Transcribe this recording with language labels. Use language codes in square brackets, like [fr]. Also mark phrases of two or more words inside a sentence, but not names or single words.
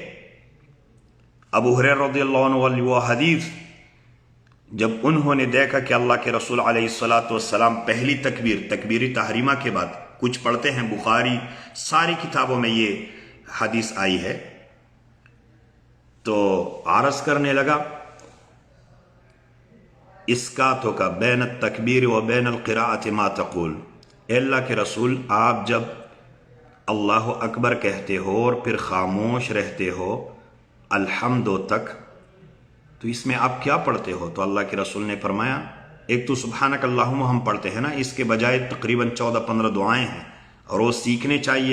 [ur] ابو ہریرہ [ar] رضی اللہ عنہ [ur] والی وہ حدیث جب انہوں نے دیکھا کہ اللہ کے رسول [ar] علیہ الصلاۃ والسلام [ur] پہلی تکبیر تحریمہ کے بعد کچھ پڑھتے ہیں، بخاری ساری کتابوں میں یہ حدیث آئی ہے، تو عرض کرنے لگا [ar] اسکاتو کا بین التکبیر و بین القراءت ما تقول. [ur] اے اللہ کے رسول، آپ جب [ar] اللہ اکبر [ur] کہتے ہو اور پھر خاموش رہتے ہو الحمد تک، تو اس میں آپ کیا پڑھتے ہو؟ تو اللہ کے رسول نے فرمایا ایک تو [ar] سبحانک اللہم [ur] ہم پڑھتے ہیں نا، اس کے بجائے تقریباً 14-15 دعائیں ہیں اور وہ سیکھنے چاہیے.